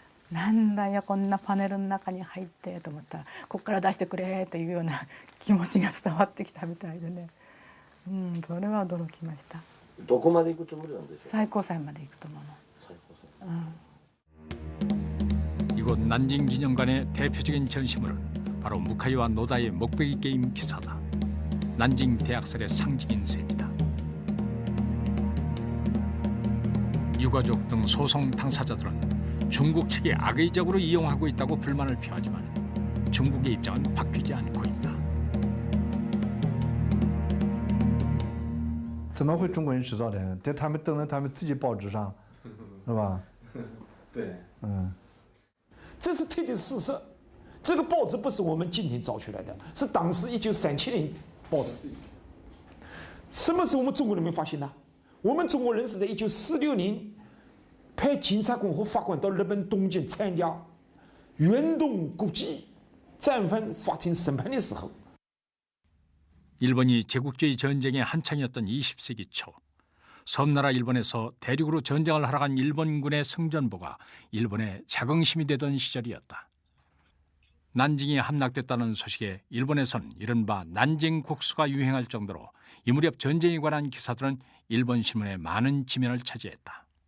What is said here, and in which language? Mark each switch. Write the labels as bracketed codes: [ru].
[ja] なんだよこんなパネルの中に入ってと思ったら、ここから出してくれというような気持ちが伝わってきたみたいでね、それは驚きました。どこまで行くつもりなんでしょうか。最高裁まで行くと思うの。最高裁。 [ko] 이곳 난징 기념관의 대표적인 전시물은 바로 무카이와 노다의 목베기 게임 기사다. 난징 대학살의 상징인 셈이다. 유가족 등 소송 당사자들은 중국 측이 악의적으로 이용하고 있다고 불만을 표하지만 중국의 입장은 바뀌지 않고 있다. [zh] 怎么会中国人制造的？这他们登在他们自己报纸上，是吧？对，这是推的事实。这个报纸不是我们今天造出来的，是当时1937年报纸。什么时候我们中国人民发现的？我们中国人是在1946年派检察官和法官到日本东京参加远东国际战犯法庭审判的时候。 [ko] 일본이 제국주의 전쟁의 한창이었던 20세기 초 섬나라 일본에서 대륙으로 전쟁을 하러 간 일본군의 승전보가 일본의 자긍심이 되던 시절이었다. 난징이 함락됐다는 소식에 일본에선 이른바 난징 국수가 유행할 정도로 이 무렵 전쟁에 관한 기사들은 일본 신문의 많은 지면을 차지했다.